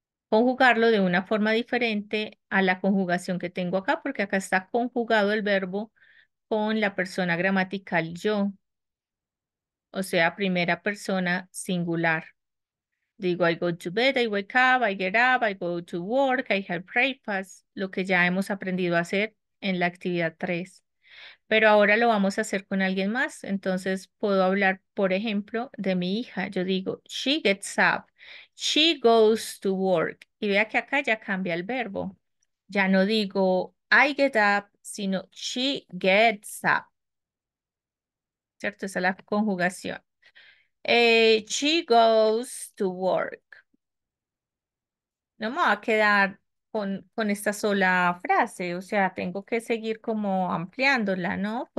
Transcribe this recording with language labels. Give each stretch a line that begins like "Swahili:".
Spanish: Conjugarlo de una forma diferente a la conjugación que tengo acá, porque acá está conjugado el verbo con la persona gramatical yo, o sea, primera persona singular.
English: Digo, I go to bed, I wake up, I get up, I go to work, I have breakfast,
Spanish: lo que ya hemos aprendido a hacer en la actividad 3. Pero ahora lo vamos a hacer con alguien más. Entonces puedo hablar, por ejemplo, de mi hija. Yo digo,
English: she gets up, she goes to work.
Spanish: Y vea que acá ya cambia el verbo. Ya no digo
English: I get up, sino she gets up, ¿cierto?
Spanish: Esa es la conjugación.
English: She goes to work.
Spanish: No me va a quedar con esta sola frase, o sea, tengo que seguir como ampliándola, ¿no?